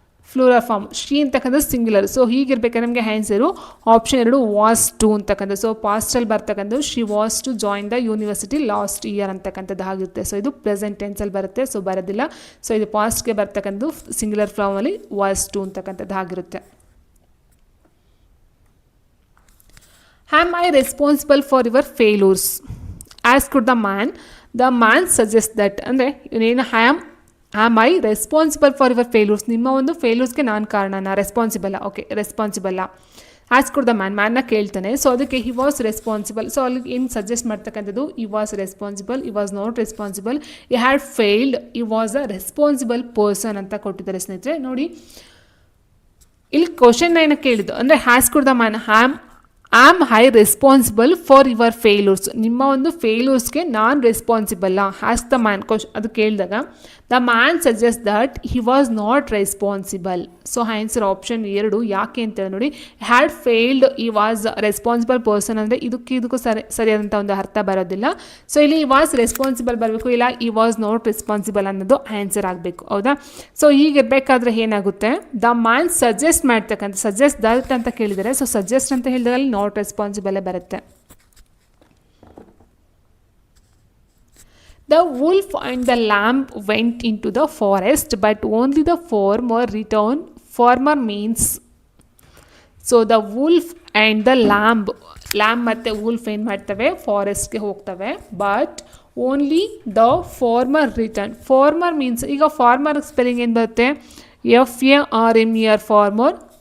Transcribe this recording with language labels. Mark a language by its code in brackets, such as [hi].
[kn] ಫ್ಲೂರಲ್ form, she ಅಂತಕ್ಕಂಥದ್ದು singular. So ಹೀಗಿರ್ಬೇಕಾದ್ರೆ ನಮಗೆ answer option 2 was to ಅಂತಕ್ಕಂಥದ್ದು. ಸೊ ಪಾಸ್ಟಲ್ಲಿ ಬರ್ತಕ್ಕಂಥದ್ದು [en] she was to join the university last year [kn] ಅಂತಕ್ಕಂಥದ್ದು ಆಗಿರುತ್ತೆ. ಸೊ ಇದು ಪ್ರೆಸೆಂಟ್ ಟೆನ್ಸಲ್ಲಿ ಬರುತ್ತೆ, ಸೊ ಬರೋದಿಲ್ಲ. ಸೊ ಇದು ಪಾಸ್ಟ್ಗೆ ಬರ್ತಕ್ಕಂಥದ್ದು ಸಿಂಗ್ಯುಲರ್ ಫಾರ್ಮಲ್ಲಿ ವಾಸ್ ಟು ಅಂತಕ್ಕಂಥದ್ದು ಆಗಿರುತ್ತೆ. [en] Am I responsible for your failures? Asked the man. The man suggests that. [kn] ಅಂದರೆ ಇವನೇನು [en] am I responsible for your failures, [kn] ನಿಮ್ಮ ಒಂದು ಫೇಲ್ಯೂರ್ಸ್ಗೆ ನಾನು ಕಾರಣನ, ರೆಸ್ಪಾನ್ಸಿಬಲ್ಲ. ಓಕೆ, ರೆಸ್ಪಾನ್ಸಿಬಲ್ಲ. ಆಸ್ಕ್ ದ ಮ್ಯಾನ್ನ ಕೇಳ್ತಾನೆ. ಸೊ ಅದಕ್ಕೆ ಹಿ ವಾಸ್ ರೆಸ್ಪಾನ್ಸಿಬಲ್. ಸೊ ಅಲ್ಲಿಗೆ ಏನು ಸಜೆಸ್ಟ್ ಮಾಡ್ತಕ್ಕಂಥದ್ದು, ಈ ವಾಸ್ ರೆಸ್ಪಾನ್ಸಿಬಲ್, ಈ was not responsible, he had failed, ಈ ವಾಸ್ ಅ ರೆಸ್ಪಾನ್ಸಿಬಲ್ ಪರ್ಸನ್ ಅಂತ ಕೊಟ್ಟಿದ್ದಾರೆ ಸ್ನೇಹಿತರೆ. ನೋಡಿ, ಇಲ್ಲಿ ಕ್ವಶನ್ ಏನಕ್ಕೆ ಕೇಳಿದ್ದು ಅಂದರೆ ask the man, [en] am I responsible for your failures, [kn] ನಿಮ್ಮ ಒಂದು ಫೇಲ್ಯೂರ್ಸ್ಗೆ ನಾನು ರೆಸ್ಪಾನ್ಸಿಬಲ್ಲ. ಆಸ್ಕ್ ದ ಮ್ಯಾನ್ ಅದು ಕೇಳಿದಾಗ [en] The man suggest that he was not responsible. [kn] So answer option 2. ಯಾಕೆ ಅಂತೇಳಿ ನೋಡಿ, ಹ್ಯಾಡ್ ಫೇಲ್ಡ್ ಈ ವಾಸ್ ರೆಸ್ಪಾನ್ಸಿಬಲ್ ಪರ್ಸನ್ ಅಂದರೆ ಇದಕ್ಕೂ ಸರಿಯಾದಂಥ ಒಂದು ಅರ್ಥ ಬರೋದಿಲ್ಲ. ಸೊ ಇಲ್ಲಿ ಈ ವಾಸ್ ರೆಸ್ಪಾನ್ಸಿಬಲ್ ಬರಬೇಕು, ಇಲ್ಲ ಈ ವಾಸ್ ನಾಟ್ ರೆಸ್ಪಾನ್ಸಿಬಲ್ ಅನ್ನೋದು ಆನ್ಸರ್ ಆಗಬೇಕು. ಹೌದಾ? ಸೊ ಹೀಗಿರಬೇಕಾದ್ರೆ ಏನಾಗುತ್ತೆ, ದ ಮ್ಯಾನ್ ಸಜೆಸ್ಟ್ ಮಾಡ್ತಕ್ಕಂಥ ಸಜೆಸ್ಟ್ ದಟ್ ಅಂತ ಕೇಳಿದರೆ, ಸೊ ಸಜೆಸ್ಟ್ ಅಂತ ಹೇಳಿದಾಗ ಅಲ್ಲಿ ನಾಟ್ ರೆಸ್ಪಾನ್ಸಿಬಲೇ ಬರುತ್ತೆ. [en] The wolf and the lamb went into the forest, but only the farmer returned. Farmer means, so the wolf and the lamb [kn] ಮತ್ತು wolf ಏನು ಮಾಡ್ತವೆ, ಫಾರೆಸ್ಟ್ಗೆ ಹೋಗ್ತವೆ, [en] But only the farmer return. [kn] Farmer means, ಈಗ farmer spelling ಏನು ಬರುತ್ತೆ, FARMER farmer.